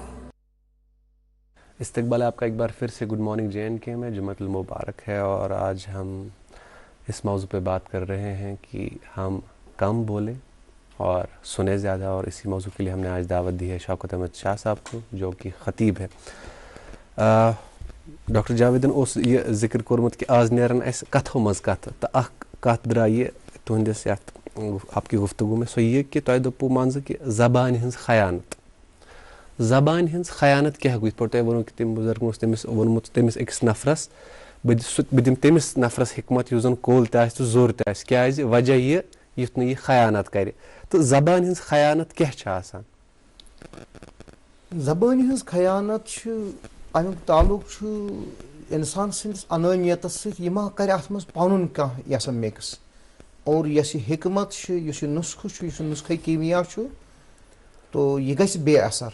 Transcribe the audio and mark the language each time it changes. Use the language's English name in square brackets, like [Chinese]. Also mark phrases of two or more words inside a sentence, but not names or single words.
[Urdu] استقبال آپ کا ایک بار پھر سے [English] Good morning [Urdu] JNK میں جمعۃ المبارک ہے اور آج ہم اس موضوع پہ بات کر رہے ہیں کہ ہم کم بولیں اور سنیں زیادہ اور اسی موضوع کے لیے ہم نے آج دعوت دی ہے شوکت احمد شاہ صاحب کو جو کہ خطیب ہے [Kashmiri] ڈاکٹر جاویدن اس یہ ذکر کورمت کہ آز نیرن اس کتھو مز کتھ تو اخ کتھ درائیے تہندس یتھ [Urdu] آپ کی گفتگو میں [Kashmiri] سو یہ کہ تۄہہِ دوٚپوٗ منٛزٕ کہ زبان ہنز خیانت زبان ہنز خیانت کیا گوٚو یِتھ پٲٹھۍ تۄہہِ ووٚنوٕ کہ تٔمۍ بُزرگن اوس تٔمِس ووٚنمُت تٔمِس أکِس نفرس بہٕ دِمہٕ تٔمِس نفرس حکمت یُس زن کوٚل تہِ آسہِ تہٕ زوٚر تہِ آسہِ کیازِ وجہ یہِ یُتھ نہٕ یہِ خیانت کرِ تہٕ زبان ہنز خیانت کیاہ چھِ آسان زبان ہنز خیانت چھِ امیُک تعلق چھُ انسان سٕنٛدِس انٲنیتس سۭتۍ یہِ ما کرِ اتھ منٛز پنُن کانٛہہ یہِ سا مِکس اور یۄس یہِ حکمت چھِ یُس یہِ نُسخہٕ چھُ یُس یہِ نُسخے کیٖمیا چھُ تو یہِ گژھِ بے اثر